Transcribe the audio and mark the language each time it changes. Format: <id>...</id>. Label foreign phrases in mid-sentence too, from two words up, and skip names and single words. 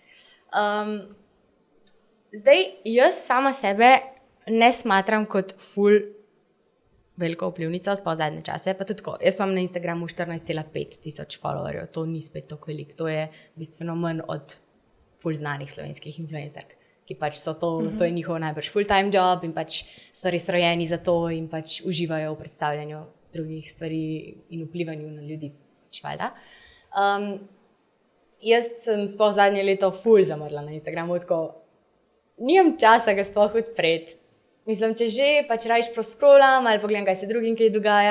<sl>Zdaj, jaz sama sebe ne smatram kot ful veliko vplivnico, sploh zadnje čase, pa tudi tako. Jaz imam na Instagramu 14,5 tisoč followerjev, to ni spet toliko veliko, to je bistveno manj od ful znanih slovenskih influencerk, ki pač so to, to je njihov najbrž</sl> <en>full-time job</en> <sl>in pač so res rojeni za to in pač uživajo v predstavljanju drugih stvari in vplivanju na ljudi, valjda. Jaz sem sploh zadnje leto ful zamrla na Instagramu, tako nimam časa ga sploh odpreti. Mislim, če že, pač rajš proscrollam ali pogledam, kaj se drugim kaj dogaja.</sl>